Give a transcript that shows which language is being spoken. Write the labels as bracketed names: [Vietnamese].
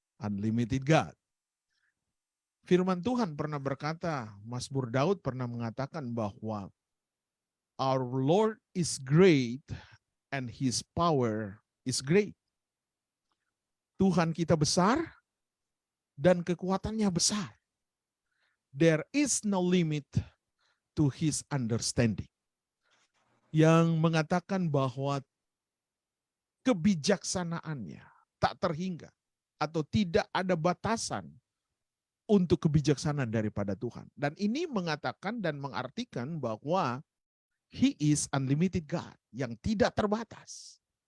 [English] Unlimited God. [Indonesian] Firman Tuhan pernah berkata, Mazmur Daud pernah mengatakan bahwa [English] our Lord is great and his power is great. [Indonesian] Tuhan kita besar dan kekuatannya besar. [English] There is no limit to his understanding. [Indonesian] Yang mengatakan bahwa kebijaksanaannya tak terhingga atau tidak ada batasan untuk kebijaksanaan daripada Tuhan. Dan ini mengatakan dan mengartikan bahwa [English] He is unlimited God [Indonesian] yang tidak terbatas.